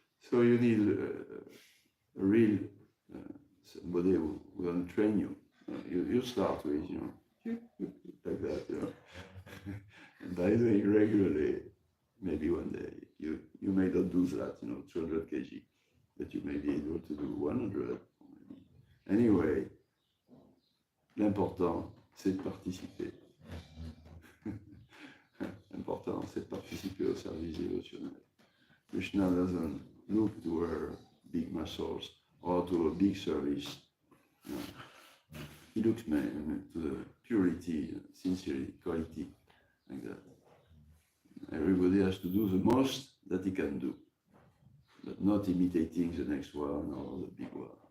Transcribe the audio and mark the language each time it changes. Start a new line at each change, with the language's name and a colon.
English: So you need a real somebody who will train you. You start with, like that, and by doing regularly, maybe one day you may not do that, 200 kg, but you may be able to do 100.
French: Anyway, l'important, c'est de participer. L'important, c'est de participer au service dévotionnel.
English: Krishna doesn't look to her big muscles or to a big service. He looks to the purity, sincerity, quality, like that. Everybody has to do the most that he can do, but not imitating the next one or the big one.